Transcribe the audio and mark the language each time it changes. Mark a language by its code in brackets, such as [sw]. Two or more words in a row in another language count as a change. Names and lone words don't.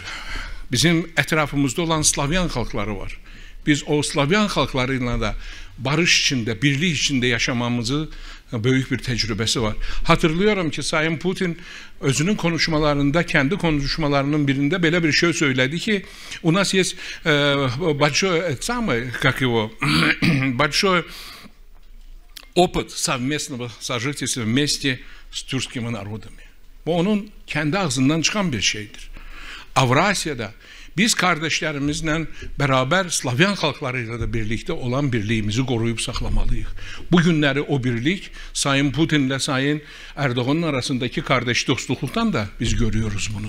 [tr] Bizim etrafımızda olan Slavyan halkları var. Biz o Slavyan halklarıyla da barış içinde, birlik içinde yaşamamızı büyük bir tecrübesi var. Hatırlıyorum ki Sayın Putin özünün konuşmalarında, kendi konuşmalarının birinde böyle bir şey söyledi ki [ru] у нас есть большой опыt совместного сожительства вместе с тюркскими народами. [tr] Bu onun kendi ağzından çıkan bir şeydir. Avrasya'da biz kardeşlerimizle beraber Slavyan halklarıyla da birlikte olan birliğimizi koruyup saklamalıyız. Bugünleri o birlik Sayın Putin ile Sayın Erdoğan'ın arasındaki kardeş dostluktan da biz görüyoruz bunu.